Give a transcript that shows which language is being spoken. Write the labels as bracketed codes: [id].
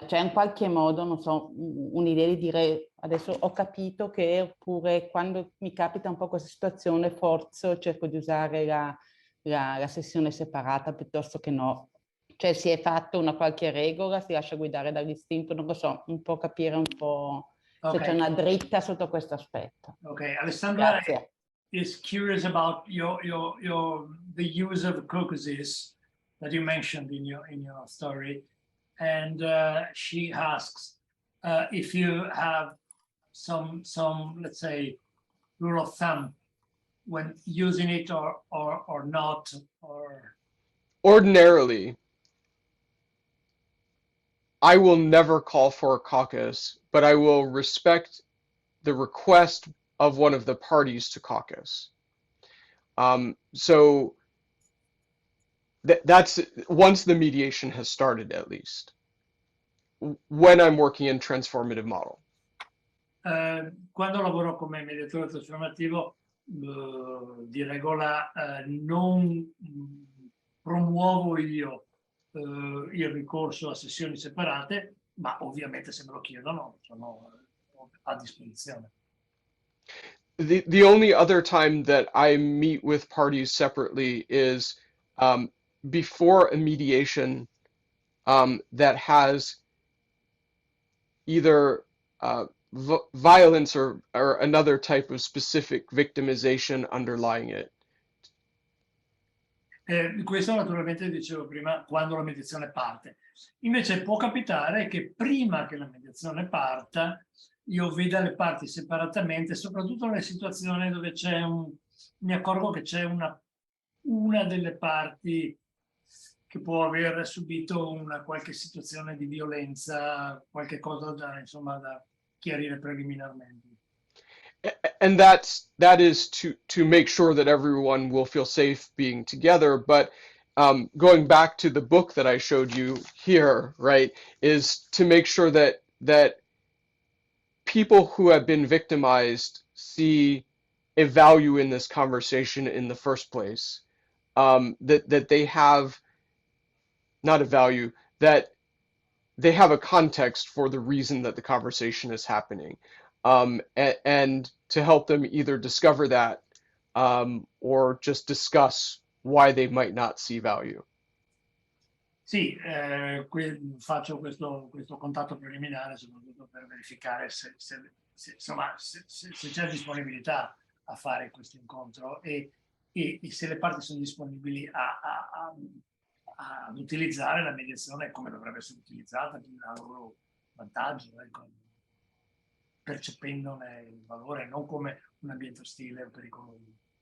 [it] C'è in qualche modo, non so, un'idea di dire adesso ho capito che, oppure quando mi capita un po' questa situazione forzo, cerco di usare la sessione separata piuttosto che no. Cioè si è fatto una qualche regola, si lascia guidare dall'istinto, non lo so, un po' capire un po' se c'è una dritta sotto questo aspetto. [en] Okay, Alessandra [it] Grazie. [en] is curious about the use of caucuses that you mentioned in your story, and she asks if you have some let's say rule of thumb when using it or not, or Ordinarily, I will never call for a caucus, but I will respect the request of one of the parties to caucus. So that's once the mediation has started, at least, when I'm working in transformative model. [it] Quando lavoro come mediatore trasformativo, di regola non promuovo io il ricorso a sessioni separate, ma ovviamente se me lo chiedono sono a disposizione. [en] The only other time that I meet with parties separately is before a mediation that has either violence or another type of specific victimization underlying it. [it] Questo naturalmente dicevo prima quando la mediazione parte. Invece può capitare che prima che la mediazione parta io veda le parti separatamente, soprattutto nelle situazioni dove mi accorgo che c'è una delle parti che può aver subito una qualche situazione di violenza, qualche cosa da chiarire preliminarmente. [en] And that is to make sure that everyone will feel safe being together. But going back to the book that I showed you here, right, is to make sure that people who have been victimized see a value in this conversation in the first place. That they have not a value, that they have a context for the reason that the conversation is happening. And to help them either discover that or just discuss why they might not see value. [it] Sì, faccio questo contatto preliminare soprattutto per verificare se c'è disponibilità a fare questo incontro e se le parti sono disponibili ad utilizzare la mediazione come dovrebbe essere utilizzata a loro vantaggio, percependone il valore, non come un ambiente ostile o pericoloso.